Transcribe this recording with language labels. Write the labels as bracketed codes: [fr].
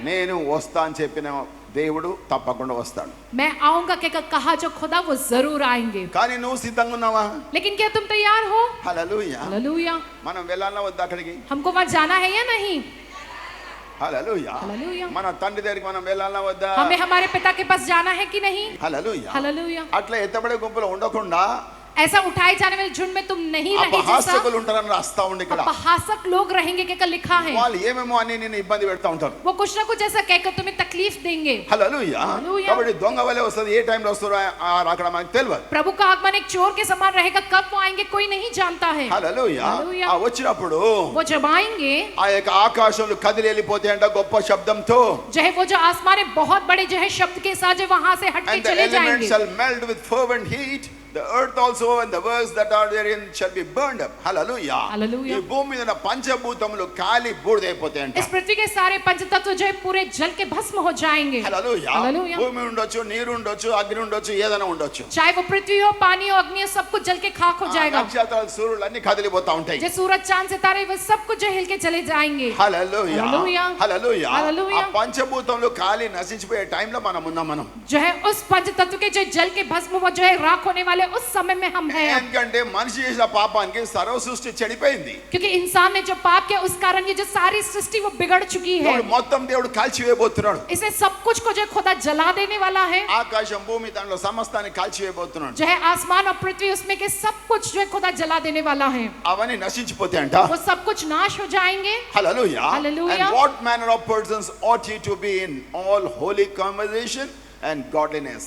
[te] నేను వస్తా అని చెప్పిన దేవుడు తప్పకుండా వస్తాడు. [hi] मैं आऊंगा कहकर कहा जो खुदा वो जरूर आएंगे। [te] కానీ నువ్వు సిద్ధంగా ఉన్నావా? [hi] लेकिन क्या तुम तैयार हो? [te] హల్లెలూయా. [hi] हालेलुया। [te] మనం వెళ్ళాలా వద్దా అక్కడికి? [hi] हमको वहां जाना है या नहीं? [te] హల్లెలూయా. [hi] हालेलुया। [te] మన తండ్రి దగ్గరికి మనం వెళ్ళాలా వద్దా? [hi] हमें हमारे पिता के पास जाना है कि नहीं? [te] హల్లెలూయా. [hi] हालेलुया। [te] అట్లా ఎత్తబడే గుంపులో ఉండకుండా [hi] ऐसा उठाए जाने वाले झुंड में तुम नहीं रहे जैसा [te] అపహాస్యకులు ఉంటారని రాస్తా ఉంది ఇక్కడ. [hi] अपहासक लोग रहेंगे कहकर लिखा है। [te] వాళ్ళు ఏమేమో అని నిన్ను ఇబ్బంది పెడతా ఉంటారు. [hi] वो कुछ ना कुछ ऐसा कहकर तुम्हें तकलीफ देंगे। [te] హల్లెలూయా. హల్లెలూయా. కాబట్టి దొంగ వలే వస్తుంది. ఏ టైంలో వస్తారో అక్కడ మనకు తెలియదు. [hi] प्रभु का आगमन एक चोर के समान रहेगा, कब वो आएंगे कोई नहीं जानता है। [te] హల్లెలూయా. హల్లెలూయా. వచ్చినప్పుడు [hi] वो जब आएंगे [te] ఆ యొక్క ఆకాశంలో కదిలి వెళ్ళిపోతే అంట గొప్ప శబ్దంతో. [hi] जो है वो जो आसमान है बहुत बड़े जो है शब्द के साथ जो वहां से हट के [en] And the [hi] चले [en] elements [hi] जाएंगे। [en] shall melt with fervent heat. The earth also and the works that are therein shall be burned up. Hallelujah. Hallelujah. [te] ఈ భూమి మీద ఉన్న పంచభూతములు కాలి బూడిదైపోతాయంట. [hi] इस पृथ्वी के सारे पंचतत्व जो है पूरे जल के भस्म हो जाएंगे. [en] Hallelujah. Hallelujah. [te] భూమి ఉండొచ్చు, నీరు ఉండొచ్చు, అగ్ని ఉండొచ్చు, ఏదైనా ఉండొచ్చు. [hi] चाहे वो पृथ्वी हो, पानी हो, अग्नि हो, सब कुछ जल के खाक हो जाएगा. [te] నక్షత్రాలు సూర్యులు అన్ని కదిలిపోతా ఉంటాయి. [hi] जो सूरज चांद सितारे वो सब कुछ जो हिल के चले जाएंगे. [en] Hallelujah. Hallelujah. Hallelujah. Hallelujah. [te] ఆ పంచభూతములు కాలి నశించిపోయే టైంలో మనం ఉన్నాం. మనం [hi] जो है उस पंचतत्व के जो जल के भस्म वो जो है राख होने वाले उस समय में हम हैं. [te] ఎందుకంటే మనిషి చేసిన పాపానికి సర్వ సృష్టి చెడిపోయింది. [hi] क्योंकि इंसान ने जो पाप किया उस कारण ये जो सारी सृष्टि वो बिगड़ चुकी है. [te] ఇప్పుడు మొత్తం దేవుడు కాల్చివేయబోతున్నాడు. [hi] इसे सब कुछ को जो खुदा जला देने वाला है. [te] ఆకాశం భూమి దానిలో సమస్తాన్ని కాల్చివేయబోతున్నాడు. [hi] जो है आसमान और पृथ्वी उसमें के सब कुछ जो है खुदा जला देने वाला है. [te] అవన్నీ నశించిపోతాయంట. [hi] वो सब कुछ नाश हो जाएंगे. [en] Hallelujah. Hallelujah. And what manner of persons ought ye to be in all holy conversation and godliness.